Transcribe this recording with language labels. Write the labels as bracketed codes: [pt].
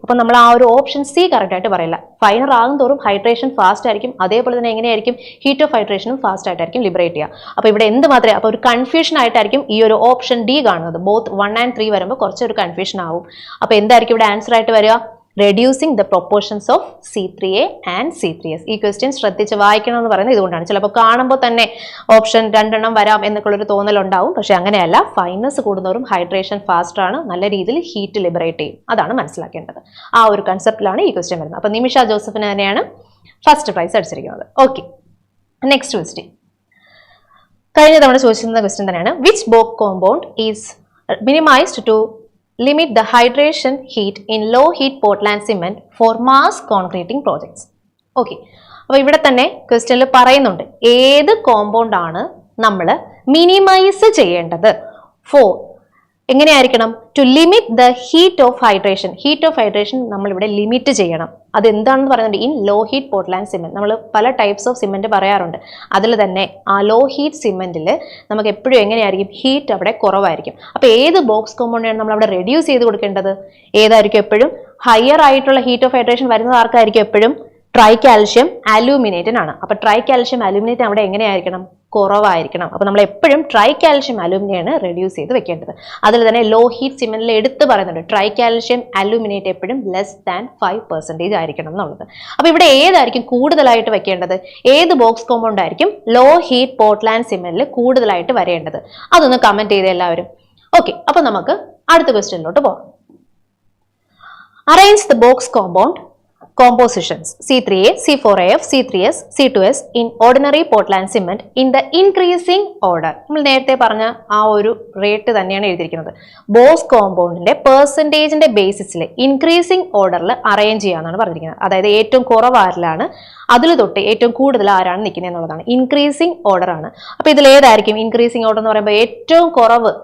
[ml] അപ്പൊ നമ്മൾ ആ ഒരു ഓപ്ഷൻ C കറക്റ്റ് ആയിട്ട് പറയില്ല. ഫൈനർ ആകും തോറും ഹൈഡ്രേഷൻ ഫാസ്റ്റ് ആയിരിക്കും, അതേപോലെ തന്നെ എങ്ങനെയായിരിക്കും? ഹീറ്റ് ഓഫ് ഹൈഡ്രേഷനും ഫാസ്റ്റ് ആയിട്ടായിരിക്കും ലിബറേറ്റ് ചെയ്യുക. അപ്പൊ ഇവിടെ എന്ത് മാത്രമേ, അപ്പൊ ഒരു കൺഫ്യൂഷൻ ആയിട്ടായിരിക്കും ഈ ഒരു ഓപ്ഷൻ D കാണുന്നത്. ബോത്ത് 1 and 3 വരുമ്പോൾ കുറച്ചൊരു കൺഫ്യൂഷൻ ആവും. അപ്പൊ എന്തായിരിക്കും ഇവിടെ ആൻസർ ആയിട്ട് വരിക? [en] reducing the proportions of C3A and C3S. [ml] ഈ ക്വസ്റ്റ്യൻ ശ്രദ്ധിച്ച് വായിക്കണം എന്ന് പറയുന്നത് ഇതുകൊണ്ടാണ്. ചിലപ്പോൾ കാണുമ്പോൾ തന്നെ ഓപ്ഷൻ രണ്ടെണ്ണം വരാം എന്നൊക്കെയുള്ളൊരു തോന്നലുണ്ടാവും. പക്ഷെ അങ്ങനെയല്ല, ഫൈനസ് കൂടുന്നവരും ഹൈഡ്രേഷൻ ഫാസ്റ്റർ ആണ്, നല്ല രീതിയിൽ ഹീറ്റ് ലിബറേറ്റ് ചെയ്യും. അതാണ് മനസ്സിലാക്കേണ്ടത്. ആ ഒരു കൺസെപ്റ്റിലാണ് ഈ ക്വസ്റ്റ്യൻ വരുന്നത്. അപ്പോൾ നിമിഷ ജോസഫിന് തന്നെയാണ് first prize അടിച്ചിരിക്കുന്നത്. Okay, next question. കഴിഞ്ഞ തവണ ചോദിച്ചിരുന്ന ക്വസ്റ്റ്യൻ തന്നെയാണ്. [en] Which Bogue compound is minimised to limit the hydration heat in low heat Portland cement for mass concreting projects. [ml] Okay, അപ്പോൾ ഇവിടെ തന്നെ ക്വസ്റ്റ്യനിൽ പറയുന്നുണ്ട് ഏത് കോമ്പൗണ്ട് ആണ് നമ്മൾ മിനിമൈസ് ചെയ്യേണ്ടത് ഫോർ. എങ്ങനെയായിരിക്കണം? [en] To limit the heat of hydration. [ml] Heat of hydration നമ്മൾ ഇവിടെ ലിമിറ്റ് ചെയ്യണം. അത് എന്താണെന്ന് പറയുന്നുണ്ട് [en] In low heat Portland cement. [ml] നമ്മൾ പല ടൈപ്സ് ഓഫ് സിമെന്റ് പറയാറുണ്ട്. അതിൽ തന്നെ ആ ലോ ഹീറ്റ് സിമെന്റിൽ നമുക്ക് എപ്പോഴും എങ്ങനെയായിരിക്കും? ഹീറ്റ് അവിടെ കുറവായിരിക്കും. അപ്പോൾ ഏത് ബോക്സ് കോമ്പൗണ്ടാണ് നമ്മൾ അവിടെ റെഡ്യൂസ് ചെയ്ത് കൊടുക്കേണ്ടത്? ഏതായിരിക്കും എപ്പോഴും? ഹയർ ആയിട്ടുള്ള ഹീറ്റ് ഓഫ് ഹൈഡ്രേഷൻ വരുന്നത് ആർക്കായിരിക്കും? എപ്പോഴും ട്രൈ കാൽഷ്യം അലൂമിനേറ്റിനാണ്. അപ്പോൾ ട്രൈ കാൽഷ്യം അലൂമിനേറ്റ് അവിടെ എങ്ങനെയായിരിക്കണം? കുറവായിരിക്കണം. അപ്പോൾ നമ്മൾ എപ്പോഴും ട്രൈ കാൽഷ്യം അലൂമിനെയാണ് റെഡ്യൂസ് ചെയ്ത് വെക്കേണ്ടത്. അതിൽ തന്നെ ലോ ഹീറ്റ് സിമെന്റിൽ എടുത്ത് പറയുന്നുണ്ട് ട്രൈ കാൽഷ്യം അലൂമിനേറ്റ് എപ്പോഴും ലെസ് ദാൻ 5% ആയിരിക്കണം എന്നുള്ളത്. അപ്പോൾ ഇവിടെ ഏതായിരിക്കും കൂടുതലായിട്ട് വെക്കേണ്ടത്? ഏത് ബോക്സ് കോമ്പൗണ്ട് ആയിരിക്കും ലോ ഹീറ്റ് പോർട്ട്ലാൻഡ് സിമെന്റിൽ കൂടുതലായിട്ട് വരേണ്ടത്? അതൊന്ന് കമന്റ് ചെയ്ത് എല്ലാവരും. ഓക്കെ, അപ്പോൾ നമുക്ക് അടുത്ത ക്വസ്റ്റ്യനിലോട്ട് പോകാം. [en] Arrange the Bogue's compound compositions C3A, C4AF, C3S, C2S in ordinary Portland cement in the increasing order. [ml] നമ്മൾ നേരത്തെ പറഞ്ഞ ആ ഒരു റേറ്റ് തന്നെയാണ് എഴുതിയിരിക്കുന്നത്. ബോക്സ് കോമ്പൗണ്ടിന്റെ പെർസെൻറ്റേജിന്റെ ബേസിസിൽ ഇൻക്രീസിംഗ് ഓർഡറിൽ അറേഞ്ച് ചെയ്യാന്നാണ് പറഞ്ഞിരിക്കുന്നത്. അതായത് ഏറ്റവും കുറവ് ആരിലാണ്, അതിൽ തൊട്ട് ഏറ്റവും കൂടുതൽ ആരാണ് നിൽക്കുന്നത് എന്നുള്ളതാണ്. ഇൻക്രീസിംഗ് ഓർഡർ ആണ്. അപ്പോൾ ഇതിൽ ഏതായിരിക്കും ഇൻക്രീസിംഗ് ഓർഡർ എന്ന് പറയുമ്പോൾ ഏറ്റവും കുറവ്?